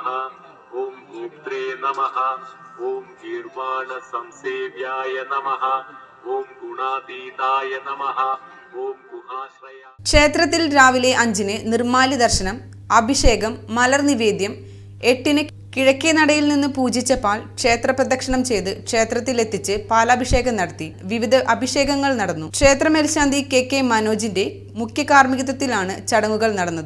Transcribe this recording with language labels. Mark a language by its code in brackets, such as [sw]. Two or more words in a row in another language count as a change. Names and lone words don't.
[sa] ओम गोप्त्रे नमः। ओम गीर्वाण संसेव्याय नमः। ओम गुणातीताय नमः। ओम गुहाश्रय. [ml] ക്ഷേത്രത്തിൽ രാവിലെ 5-ന് നിർമ്മാല്യ ദർശനം, അഭിഷേകം, മലർ നിവേദ്യം, 8-ന് കിഴക്കേ നടയിൽ നിന്ന് പൂജിച്ച പാൽ ക്ഷേത്ര പ്രദക്ഷിണം ചെയ്ത് ക്ഷേത്രത്തിലെത്തിച്ച് പാലാഭിഷേകം നടത്തി. വിവിധ അഭിഷേകങ്ങൾ നടന്നു. ക്ഷേത്ര മേൽശാന്തി കെ മനോജിന്റെ മുഖ്യ കാർമ്മികത്വത്തിലാണ് ചടങ്ങുകൾ നടന്നത്.